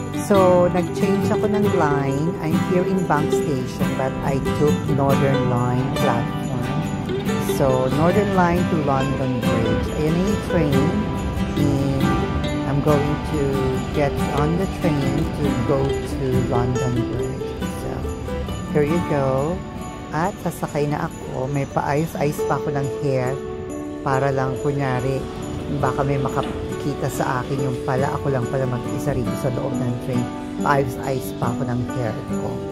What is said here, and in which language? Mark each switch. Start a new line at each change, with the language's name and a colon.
Filipino: So, nag-change ako ng line.
English: I'm here in Bank Station, but I took Northern Line platform. So, Northern Line to London Bridge.
Filipino: Ayan na yung train.
English: And I'm going to get on the train to go to London Bridge. So, here you go.
Filipino: At sasakay na ako. May paayos-ayos pa ako ng hair para lang kunyari baka may makakita sa akin yung pala ako lang pala mag-isa rito sa loob ng train. Paayos-ayos pa ako ng hair ko.